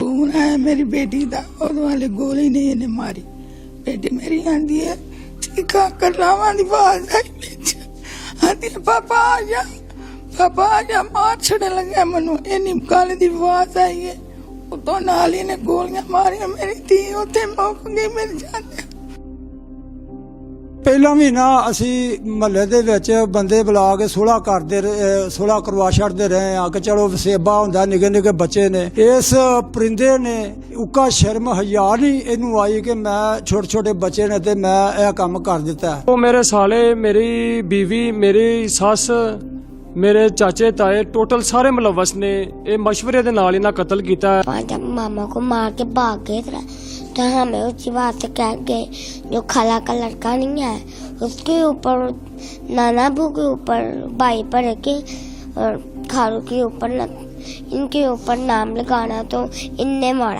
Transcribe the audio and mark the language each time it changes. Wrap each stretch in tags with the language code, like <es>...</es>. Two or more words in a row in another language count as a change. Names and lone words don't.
<pa>ਫ਼ੋਨ ਆਇਆ ਮੇਰੀ ਬੇਟੀ ਕਾ, ਉਦੋਂ ਵਾਲੇ ਗੋਲੀ ਨਹੀਂ ਇਨ੍ਹਾਂ ਮਾਰੀ। ਬੇਟੀ ਮੇਰੀ ਆਂਦੀ ਹੈ ਚੀਕਾਂ ਕਰਲਾਵਾਂ ਦੀ ਆਵਾਜ਼ ਆਈ ਵਿੱਚ, ਆਂਦੀ ਹੈ ਪਾਪਾ ਆ ਜਾ ਮਾਰ ਛੱਡੇ ਲੱਗੇ ਮਨੂੰ। ਇੰਨੀ ਗੱਲ ਦੀ ਆਵਾਜ਼ ਆਈ ਹੈ, ਉੱਤੋਂ ਨਾਲ ਹੀ ਨੇ ਗੋਲੀਆਂ ਮਾਰੀਆਂ, ਮੇਰੀ ਧੀ ਉੱਥੇ ਮੁੱਕ ਗਈ ਮੇਰੇ ਜਾਂਦੇ। ਪਹਿਲਾ ਮਹੀਨਾ ਅਸੀਂ ਮਹੱਲੇ ਦੇ ਵਿੱਚ ਬੰਦੇ ਬੁਲਾ ਕੇ ਸੁਲ੍ਹਾ ਕਰਵਾ ਛੱਡਦੇ ਰਹੇ ਆ ਕਿ ਚਲੋ ਵਸੇਬਾ ਹੁੰਦਾ, ਨਿੱਕੇ ਨਿੱਕੇ ਬੱਚੇ ਨੇ। ਇਸ ਪਰਿੰਦੇ ਨੇ ਉੱਕਾ ਸ਼ਰਮ ਹਯਾ ਨਹੀਂ ਇਹਨੂੰ ਆਈ ਕਿ ਮੈਂ ਛੋਟੇ ਬੱਚੇ ਨੇ ਤੇ ਮੈਂ ਇਹ ਕੰਮ ਕਰ ਦਿੱਤਾ। ਉਹ ਮੇਰੇ ਸਾਲੇ, ਮੇਰੀ ਬੀਵੀ, ਮੇਰੀ ਸੱਸ, ਮੇਰੇ ਚਾਚੇ ਤਾਏ ਟੋਟਲ ਸਾਰੇ ਮੁਲੱਵਸ ਨੇ ਏ ਮਸ਼ਵਰੇ ਦੇ ਨਾਲ ਇਨ੍ਹਾਂ ਕਤਲ ਕੀਤਾ ਹੈ।</pa> <hi>जब मामा को मार के भाग गए तो हमें उसी बात से कह गए, जो खाला का लड़का नहीं है उसके ऊपर, नाना बू के ऊपर, भाई पर के और खालू के ऊपर इनके ऊपर नाम लगाना तो इनने मारा।</hi>